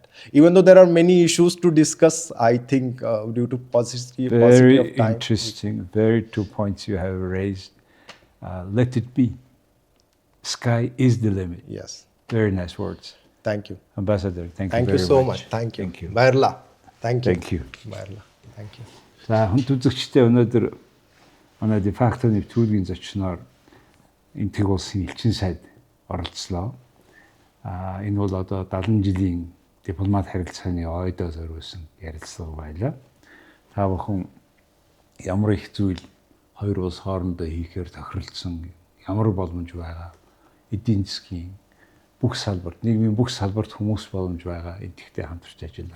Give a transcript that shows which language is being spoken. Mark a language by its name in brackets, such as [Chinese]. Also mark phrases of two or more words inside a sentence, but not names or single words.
[English] Even though there are many issues to discuss, I think due to paucity of time. Very interesting. Very 2 points you have raised. Let it be. Sky is the limit. Yes. Very nice words. Thank you. Ambassador, thank you very much. Thank you so much. Thank you. Thank you. [Mongolian] Bayarla. [English] Thank you. Thank you. [Mongolian] Bayarla. [English] Thank you. [Mongolian] За хүнд үзэгчтэй өнөөдөр манай дефакто нэвтрүүлгийн зочноор Энэтхэг улсын элчин сайд оролцлоо. Энэ бол одоо 70 жилийн дипломат харилцааны ойдоо зориулсан ярилцлага байлаа. Та бүхэн ямар их зүйл хоёр улс хоорондоо хийхээр тохиролцсон ямар боломж байгаа, эдийн засгийн бүх салбарт, нийгмийн бүх салбарт хүмүүс боломж байгаа энэтхэгтэй хамтарч ажиллах.